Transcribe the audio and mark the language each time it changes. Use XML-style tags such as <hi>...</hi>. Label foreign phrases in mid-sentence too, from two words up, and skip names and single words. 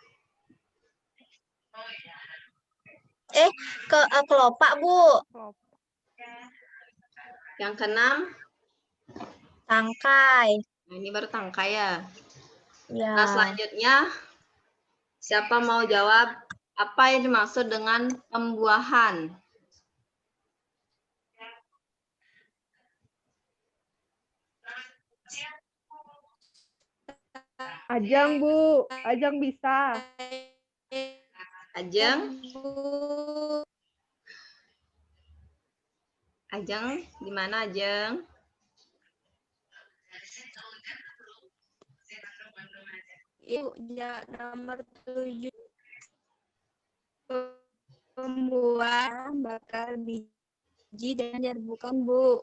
<id>Kelopak, Bu. Yang keenam? Tangkai. Nah, ini baru tangkai ya. Ya. Nah, selanjutnya, siapa mau jawab apa yang dimaksud dengan pembuahan? Ajeng, Bu. Ajeng bisa. Ajeng? Ajeng, di mana Ajeng? Ya, nomor 7. Pembuahan bakal biji dan bukan, Bu.</id>